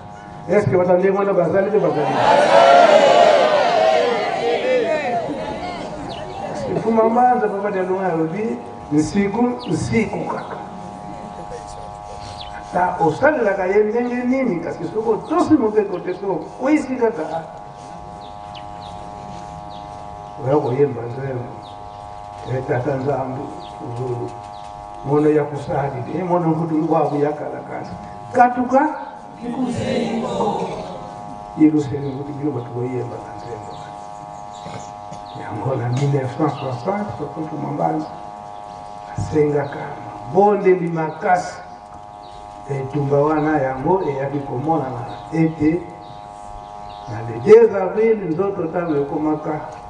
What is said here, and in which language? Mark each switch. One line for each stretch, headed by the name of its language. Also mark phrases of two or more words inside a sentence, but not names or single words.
Lingala: Eske bata ndenge wana bazali te bazali Fumambanza papa de lunga alobi nsiku kaka ata osalelaka ye ndenge nini kasi soko tosi moke kote soko kwisi kaka oya koyemba nzembo
Kongo: etata nzambe uzulu mono ya kusali de mono ngudu wabu yakalakala katuka kikusengo yelo sene ngudu bilo batu
Lingala: koyemba nzembo yango na 1960 papa Fumambanza asengaka bondeli makasi etumba wana yango eyaki komonana ete na le 2 avril nzoto ntango ekomaka